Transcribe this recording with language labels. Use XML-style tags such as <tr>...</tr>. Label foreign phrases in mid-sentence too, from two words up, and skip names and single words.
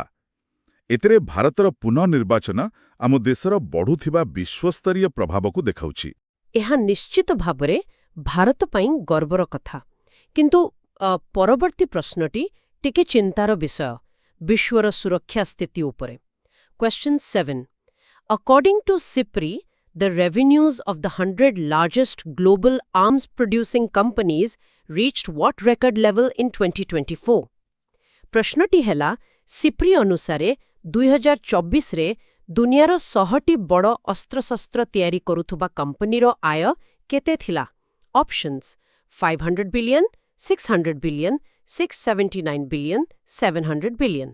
<or>ଏଥିରେ ଭାରତର ପୁନଃନିର୍ବାଚନ ଆମ ଦେଶର ବଢ଼ୁଥିବା ବିଶ୍ୱସ୍ତରୀୟ ପ୍ରଭାବକୁ ଦେଖାଉଛି। ଏହା ନିଶ୍ଚିତ ଭାବରେ ଭାରତ ପାଇଁ ଗର୍ବର କଥା। କିନ୍ତୁ ପରବର୍ତ୍ତୀ ପ୍ରଶ୍ନଟି ଟିକେ ଚିନ୍ତାର ବିଷୟ, ବିଶ୍ୱର ସୁରକ୍ଷା ସ୍ଥିତି ଉପରେ।</or> <en>Question 7. According to SIPRI, the revenues of the 100 largest global arms-producing companies reached what record level in 2024?</en> <or>ପ୍ରଶ୍ନଟି ହେଲା, ସିପ୍ରି ଅନୁସାରେ 2024ରେ ଦୁନିଆର 100ଟି ବଡ଼ ଅସ୍ତ୍ରଶସ୍ତ୍ର ତିଆରି କରୁଥିବା କମ୍ପାନୀର ଆୟ କେତେ ଥିଲା?</or> <en>options 500 billion, 600 billion, 679 billion, 700 billion.</en>